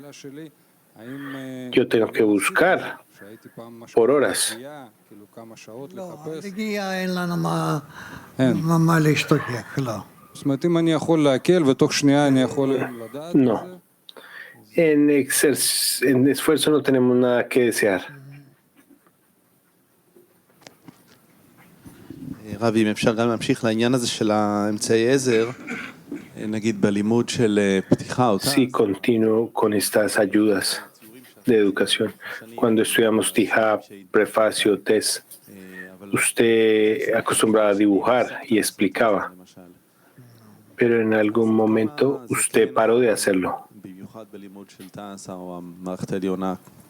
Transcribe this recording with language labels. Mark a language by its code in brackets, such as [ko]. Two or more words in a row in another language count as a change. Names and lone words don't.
[es] Yo tengo que buscar por horas. No. En esfuerzo no tenemos nada que desear. [he] רבי, אם אפשר גם להמשיך לעניין הזה של האמצעי עזר, נגיד בלימוד של פתיחה אותה. [es] Sí, continuo con estas ayudas de educación. Cuando estudiamos Tijá, prefacio, test, usted acostumbraba a dibujar y explicaba, pero en algún momento usted paró de hacerlo.